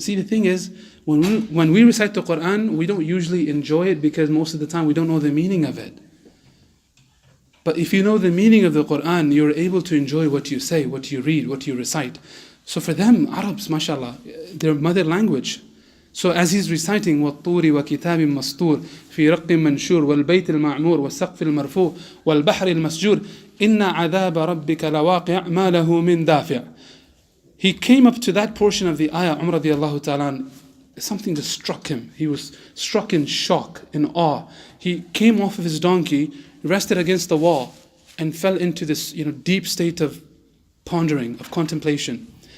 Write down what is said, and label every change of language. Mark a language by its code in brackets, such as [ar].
[en] See, the thing is, when we recite the Quran, we don't usually enjoy it because most of the time we don't know the meaning of it. But if you know the meaning of the Quran, you're able to enjoy what you say, what you read, what you recite. So for them, Arabs, mashallah, their mother language. So as he's reciting, [ar] وَالطُّورِ وَكِتَابٍ مَسْطُورٍ فِي رَقٍّ مَنْشُورٍ وَالْبَيْتِ الْمَعْمُورِ وَالسَّقْفِ الْمَرْفُوعِ وَالْبَحْرِ الْمَسْجُورِ إِنَّ عَذَابَ رَبِّكَ لَوَاقِعٌ مَا لَهُ مِنْ دَافِعٍ. [en] He came up to that portion of the ayah, Umar radiallahu ta'ala, something just struck him. He was struck in shock, in awe. He came off of his donkey, rested against the wall, and fell into this deep state of pondering, of contemplation.